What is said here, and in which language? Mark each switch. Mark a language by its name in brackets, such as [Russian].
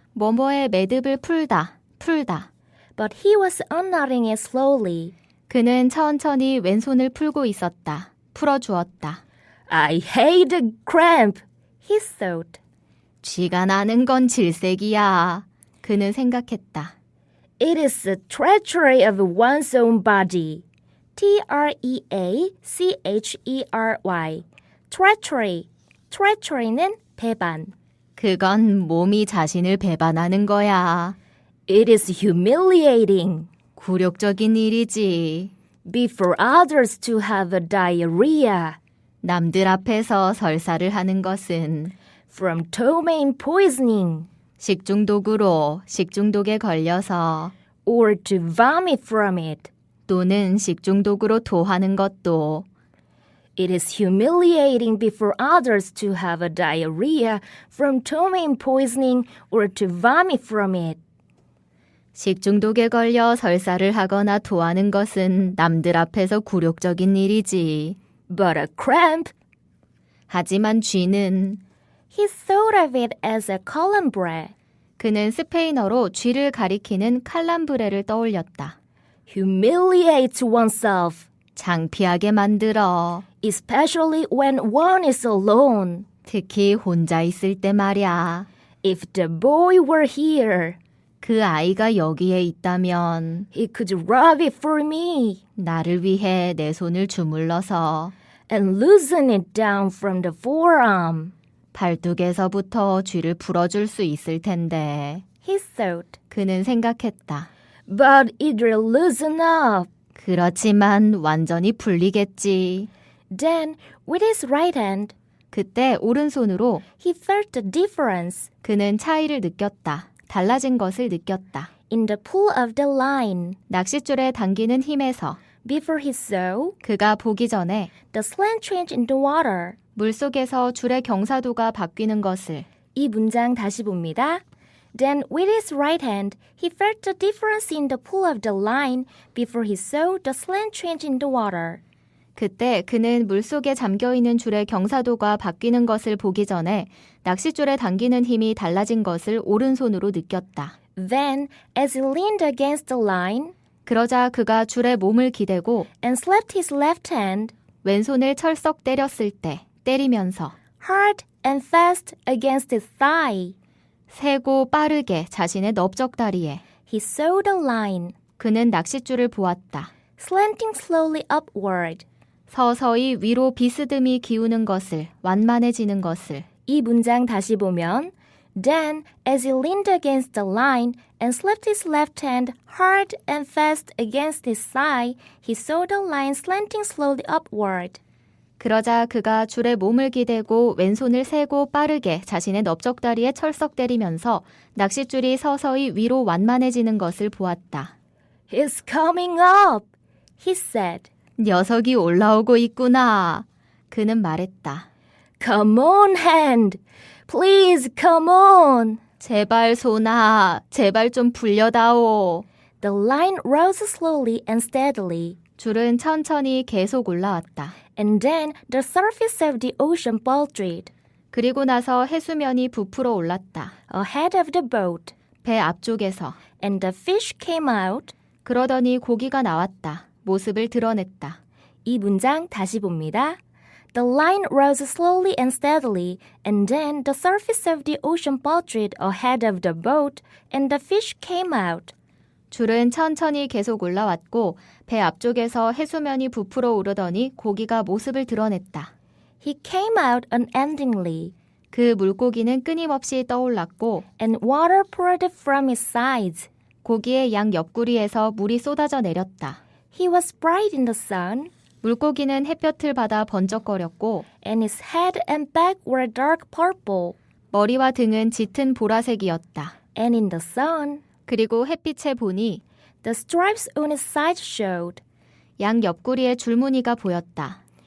[Korean] 뭐뭐의 매듭을 풀다, 풀다. [English] but he was unknotting it slowly. [Korean] 그는 천천히 왼손을 풀고 있었다. 풀어주었다. [English] I hate the cramp, he thought. [Korean] 쥐가 나는 건 질색이야. 그는 생각했다. [English] It is the treachery of one's own body. T-R-E-A-C-H-E-R-Y. Treachery. [Korean] treachery는 배반. 그건 몸이 자신을 배반하는 거야. [English] It is humiliating. [Korean] 굴욕적인 일이지. [English] Before others to have a diarrhea. [Korean] 남들 앞에서 설사를 하는 것은 [English] From ptomaine poisoning. [Korean] 식중독으로 식중독에 걸려서 [English] Or to vomit from it. [Korean] 또는 식중독으로 토하는 것도 [English] It is humiliating before others to have a diarrhea from ptomaine poisoning or to vomit from it. [Korean] 식중독에 걸려 설사를 하거나 토하는 것은 남들 앞에서 굴욕적인 일이지. [English] But a cramp, [Korean] 하지만 쥐는 [English] he thought of it as a calambre. [Korean] 그는 스페인어로 쥐를 가리키는 칼람브레를 떠올렸다. [English] Humiliates oneself, [Korean] 창피하게 만들어. [English] especially when one is alone. [Korean] 특히 혼자 있을 때 말야. [English] If the boy were here, [Korean] 그 아이가 여기에 있다면 [English] he could rub it for me [Korean] 나를 위해 내 손을 주물러서 [English] and loosen it down from the forearm. [Korean] 발뚝에서부터 쥐를 풀어줄 수 있을 텐데. [English] He thought, [Korean] 그는 생각했다. [English] but it'll loosen up. [Korean] 그렇지만 완전히 풀리겠지. [English] Then, with his right hand, [Korean] 그때 오른손으로 [English] he felt the difference [Korean] 그는 차이를 느꼈다. 달라진 것을 느꼈다. [English] in the pull of the line. [Korean] 낚싯줄에 당기는 힘에서 [English] Before he saw [Korean] 그가 보기 전에 [English] the slant change in the water. [Korean] 물속에서 줄의 경사도가 바뀌는 것을 이 문장 다시 봅니다. [English] Then with his right hand, he felt the difference in the pull of the line before he saw the slant change in the water. [Korean] 그때 그는 물속에 잠겨있는 줄의 경사도가 바뀌는 것을 보기 전에 낚싯줄에 당기는 힘이 달라진 것을 오른손으로 느꼈다. [English] Then, as he leaned against the line [Korean] 그러자 그가 줄에 몸을 기대고 [English] and slapped his left hand [Korean] 왼손을 철썩 때렸을 때 때리면서 [English] hard and fast against his thigh, [Korean] 세고 빠르게 자신의 넓적다리에 [English] he saw the line. [Korean] 그는 낚싯줄을 보았다. [English] slanting slowly upward. [Korean] 서서히 위로 비스듬히 기우는 것을, 완만해지는 것을. 이 문장 다시 보면 [English] Then, as he leaned against the line and slipped his left hand hard and fast against his thigh, he saw the line slanting slowly upward. [Korean] 그러자 그가 줄에 몸을 기대고 왼손을 세고 빠르게 자신의 넓적다리에 철썩대리면서 낚싯줄이 서서히 위로 완만해지는 것을 보았다. [English] He's coming up, he said. [Korean] 녀석이 올라오고 있구나. 그는 말했다. [English] Come on, hand. Please, come on. [Korean] 제발 손아, 제발 좀 풀려다오. [English] The line rose slowly and steadily. [Korean] 줄은 천천히 계속 올라왔다. [English] And then the surface of the ocean bulged. [Korean] 그리고 나서 해수면이 부풀어 올랐다. [English] Ahead of the boat. [Korean] 배 앞쪽에서. [English] And the fish came out. [Korean] 그러더니 고기가 나왔다. 모습을 드러냈다. 이 문장 다시 봅니다. [English] The line rose slowly and steadily, and then the surface of the ocean bulged ahead of the boat, and the fish came out. [Korean] 줄은 천천히 계속 올라왔고 배 앞쪽에서 해수면이 부풀어 오르더니 고기가 모습을 드러냈다. [English] He came out unendingly, [Korean] 그 물고기는 끊임없이 떠올랐고 [English] and water poured from his sides. [Korean] 고기의 양 옆구리에서 물이 쏟아져 내렸다. [English] He was bright in the sun, [Korean] 물고기는 햇볕을 받아 번쩍거렸고 [English] and his head and back were dark purple, [Korean] 머리와 등은 짙은 보라색이었다. [English] and in the sun, [Korean] 그리고 햇빛에 보니 [English] the stripes on his sides showed, [Korean] 양 옆구리에 줄무늬가 보였다.